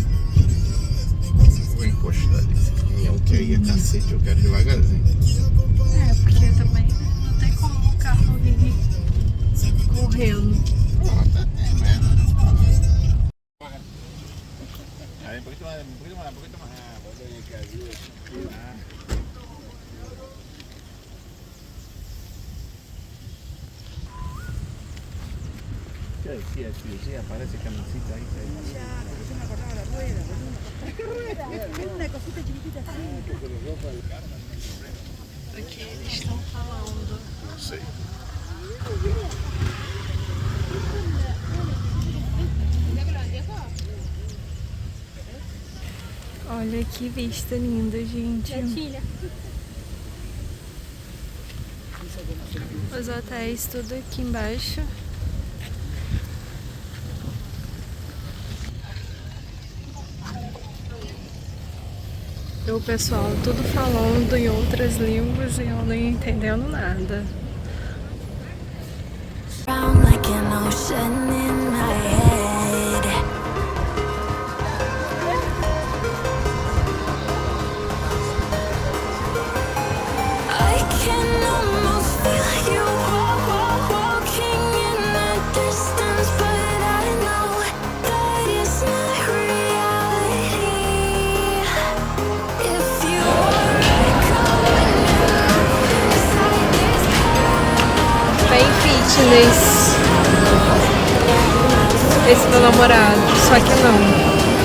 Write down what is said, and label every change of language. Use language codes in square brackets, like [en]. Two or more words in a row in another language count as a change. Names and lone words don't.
[pt] Vou encostar nesse caminhão que aí é cacete, eu quero devagarzinho. É, porque também não tem como o carro vir correndo. Pronto, é mesmo. Aí, um pouquinho mais. [es] Sí, aparece camisita ahí. Una cosita chiquitita así. [pt] O que eles estão falando? Não sei. Olha que vista linda, gente. Os hotéis tudo aqui embaixo. E o pessoal tudo falando em outras línguas e eu nem entendendo nada. [en] Like an ocean in my head. I can almost feel you walking in the distance, but I know that it's not reality. If you were coming inside this [pt] Bem fitness esse meu namorado, só que não.